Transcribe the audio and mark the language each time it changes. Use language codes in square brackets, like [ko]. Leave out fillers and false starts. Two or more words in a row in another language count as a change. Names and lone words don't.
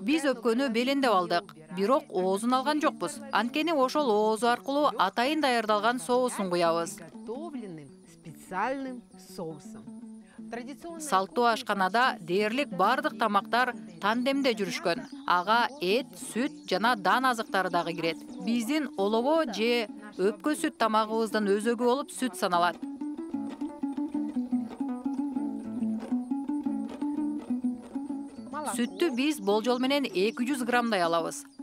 [ky] Биз өпкөнү белендеп алдык, бирок оозун алган жокпуз. Анткени ошол оозу аркылуу атайын даярдалган соусын куябыз. [ru] Готовленным специальным соусом. Традиционно [ky] Салттуу ашканада дээрлик бардык тамактар тандемде жүрүшкөн. Ага эт, сүт жана дан азыктары дагы кирет. Биздин олово же өпкө сүт тамагыбыздын өзөгү болуп сүт саналат. Сүттү биз болжол менен 200 граммдай алабыз.